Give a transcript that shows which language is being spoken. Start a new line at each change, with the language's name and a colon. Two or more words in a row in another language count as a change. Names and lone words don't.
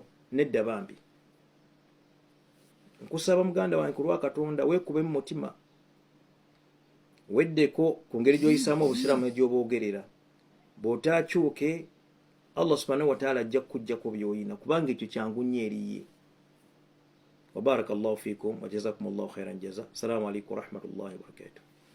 Ganda: Nedda bambi. Nkusaba muganda wange ku lwa Katonda weekube mu mutima, weddeko ku ngeri gy'oyisaamu obusiraamu egy'obwogerera. Bw'otaakyuke Allah
Arabic: سبحانه وتعالى
Ganda: ajja kukuggyako by'oyina, kubanga ekyo kyangu nnyo eriye.
Arabic: وبارك الله فيكم وجزاكم الله خيرا جزاء. السلام عليكم ورحمة الله وبركاته.